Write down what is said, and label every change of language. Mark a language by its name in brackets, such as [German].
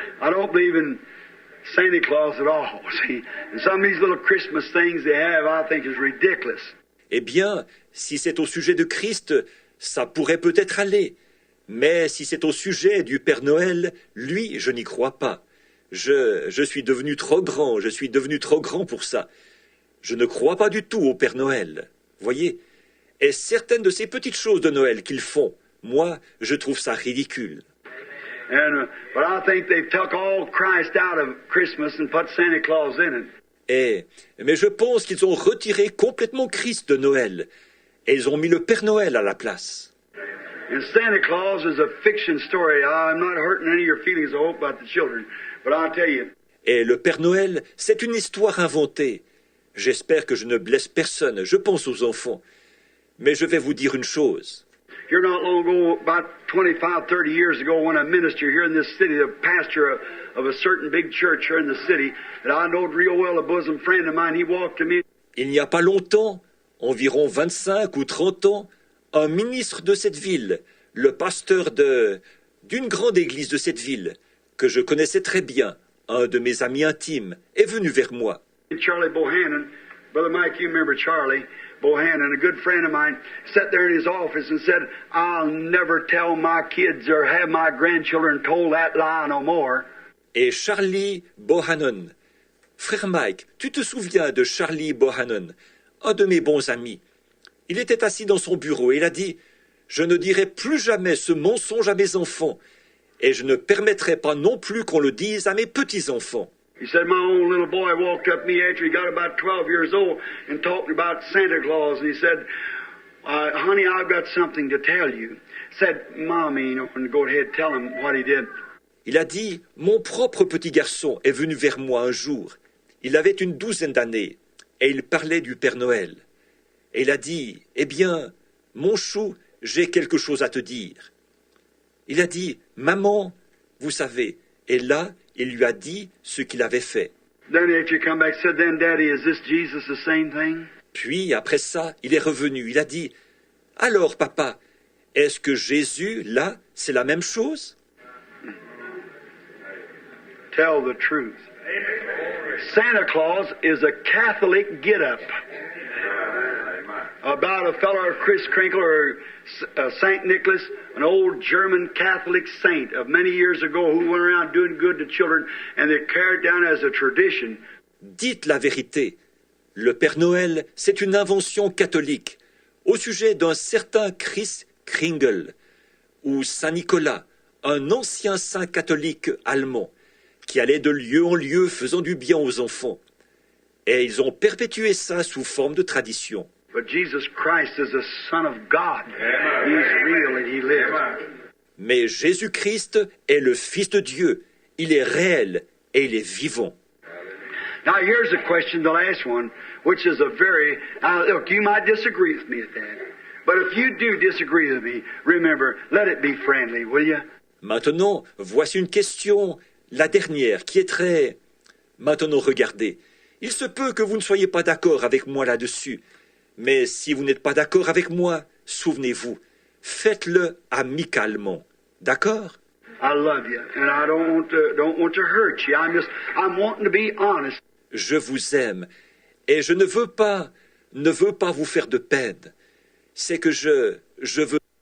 [English] I don't believe in Santa Claus at all. See, and some of these little Christmas things they have, I think is ridiculous. [French] Eh bien, si c'est au sujet de Christ, ça pourrait peut-être aller. Mais si c'est au sujet du Père Noël, lui, je n'y crois pas. Je suis devenu trop grand pour ça. Je ne crois pas du tout au Père Noël. Voyez? Et certaines de ces petites choses de Noël qu'ils font, moi, je trouve ça ridicule. [English] But I think they've took all Christ out of Christmas and put Santa Claus in it. [French] Mais je pense qu'ils ont retiré complètement Christ de Noël. Et ils ont mis le Père Noël à la place. [English] And Santa Claus is a fiction story. I'm not hurting any of your feelings, I hope, about the children. But I'll tell you. [French] Et le Père Noël, c'est une histoire inventée. J'espère que je ne blesse personne, je pense aux enfants. Mais je vais vous dire une chose. [English] Here not long ago, about 25, 30 years ago, when a minister here in this city, the pastor of a certain big church here in the city, that I knowed real well, a bosom friend of mine, he walked to me. [French] Il n'y a pas longtemps, environ 25 ou 30 ans, un ministre de cette ville, le pasteur d'une grande église de cette ville, que je connaissais très bien, un de mes amis intimes, est venu vers moi. [English] Charlie Bohannon, Brother Mike, you remember Charlie Bohannon, a good friend of mine, sat there in his office and said, I'll never tell my kids or have my grandchildren told that lie no more. [French] Et Charlie Bohannon. Frère Mike, tu te souviens de Charlie Bohannon, un de mes bons amis. Il était assis dans son bureau et il a dit « Je ne dirai plus jamais ce mensonge à mes enfants et je ne permettrai pas non plus qu'on le dise à mes petits-enfants. » [English] He said, my own little boy walked up to me after he got about 12 years old and talked about Santa Claus. And he said, honey, I've got something to tell you. Said, Mommy, and go ahead, tell him what he did. [French] Il a dit « Mon propre petit garçon est venu vers moi un jour. Il avait une 12aine d'années et il parlait du Père Noël. Et il a dit « Eh bien, mon chou, j'ai quelque chose à te dire. » Il a dit « Maman, vous savez. » Et là, il lui a dit ce qu'il avait fait. [English] Then after you come back, said, then Daddy, is this Jesus the same thing? [French] Puis, après ça, il est revenu. Il a dit « Alors, papa, est-ce que Jésus, là, c'est la même chose ?» [English] Tell the truth. Santa Claus is a Catholic get-up. About a fellow, Chris Krinkle or St. Nicholas, an old German Catholic saint of many years ago who went around doing good to children, and they carried down as a tradition. [French] Dites la vérité. Le Père Noël, c'est une invention catholique au sujet d'un certain Chris Kringle ou Saint Nicolas, un ancien saint catholique allemand qui allait de lieu en lieu faisant du bien aux enfants. Et ils ont perpétué ça sous forme de tradition. [English] But Jesus Christ is the Son of God. He's real and He lives. [French] Mais Jésus-Christ est le Fils de Dieu. Il est réel et il est vivant. [English] Now here's a question, the last one, which is a very... Now look, you might disagree with me at that. But if you do disagree with me, remember, let it be friendly, will you? [French] Maintenant, voici une question, la dernière, qui est très... Maintenant, regardez. Il se peut que vous ne soyez pas d'accord avec moi là-dessus. Mais si vous n'êtes pas d'accord avec moi, souvenez-vous, faites-le amicalement. D'accord? [English] I love you, and I don't want to hurt you. I'm wanting to be honest. [French] Je vous aime, et je ne veux pas vous faire de peine. C'est que je veux...